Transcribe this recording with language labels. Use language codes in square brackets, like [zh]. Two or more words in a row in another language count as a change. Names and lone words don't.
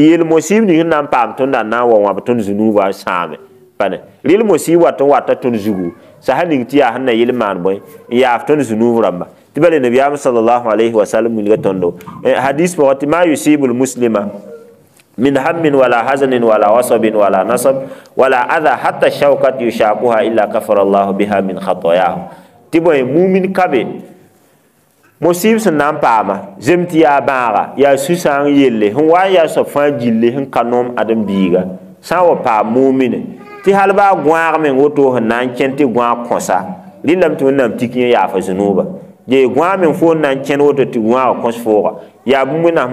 [mos] yel mosɩɩb ning n na n paam tõnda n na n wa wãb tõnd zunuubã n sãame pane rɩl mosɩɩb wat n wata tõnd zugu sã ning tɩ yaa sẽn na yɩl maan bõe n yaaf tõnd zunuub rãmba tɩ bala nabiyaam [ar] صلى الله عليه وسلم [mos] wilga tõndo hadis pʋgã tɩ [ar] ما يصيب المسلم من هم ولا حزن ولا وصب ولا نصب ولا أذى حتى الشوكة يشاكها إلا كفر الله بها من خطاياه [mos] tɩ bõe mumin kabe mosɩɩb sẽn na n paama zem tɩ yaa bãaga yaa su-sãang yelle sẽn wa n yaa soab fãa gille sẽn ka nom ãdem-biiga sã n wa paam muumine tɩ hal baa gõaag meng woto sẽn na n kẽn tɩ gõa kõsa rɩlame tɩ wẽnnaam tik yẽ yaafa zunuuba je gõa meng fo n na n kẽn woto tɩ gõaaga kõs fooga yaa bũmb wẽnnaam